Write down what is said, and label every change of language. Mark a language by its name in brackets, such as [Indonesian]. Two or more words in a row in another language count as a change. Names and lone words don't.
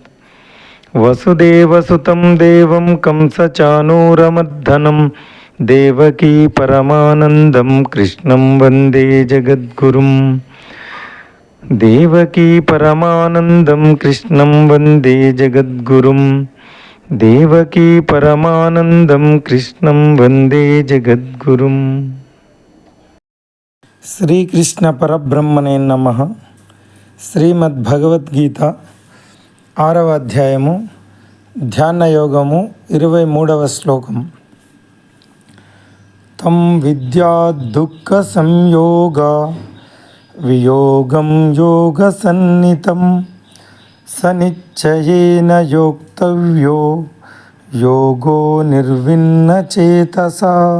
[Sanskrit] वसुदेवसुतं देवं कंसचाणूरमर्दनं देवकी परमानन्दं कृष्णं वन्दे जगद्गुरुं। देवकी परमानन्दं कृष्णं वन्दे जगद्गुरुं। देवकी परमानंदं कृष्णं वंदे जगद्गुरुं। శ్రీకృష్ణ పరబ్రహ్మణే నమః. [Telugu] శ్రీమద్భగవద్గీత 6వ అధ్యాయము ధ్యాన యోగము 23వ శ్లోకం. [Sanskrit] తం విద్యా దుఃఖ సంయోగ వియోగం యోగ సన్నితం సనిశ్చయేన యోక్తవ్యో యోగో నిర్విన్నచేతసా.